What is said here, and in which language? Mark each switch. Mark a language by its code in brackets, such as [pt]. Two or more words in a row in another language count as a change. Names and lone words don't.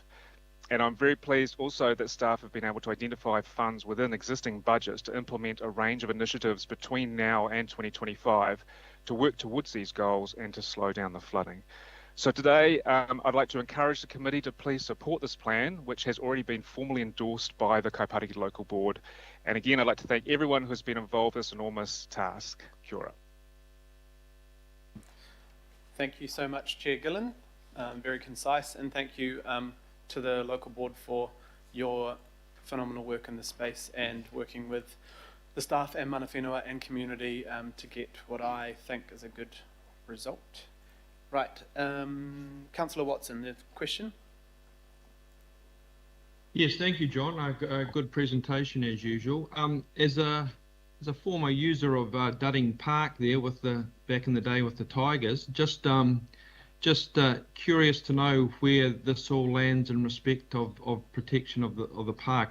[en] And I'm very pleased also that staff have been able to identify funds within existing budgets to implement a range of initiatives between now and 2025 to work towards these goals and to slow down the flooding. So today, I'd like to encourage the committee to please support this plan, which has already been formally endorsed by the Kaipariki Local Board. And again, I'd like to thank everyone who has been involved in this enormous task. [mi] Kia ora. [en] Thank you so much, Chair Gillen. Very concise, and thank you to the local board for your phenomenal work in this space and working with the staff and [mi] mana whenua [en] and community to get what I think is a good result. Right, Councillor Watson, the question? Yes, thank you, John. A good presentation as usual. As a former user of Dudding Park there with back in the day with the Tigers, just curious to know where this all lands in respect of protection of the park.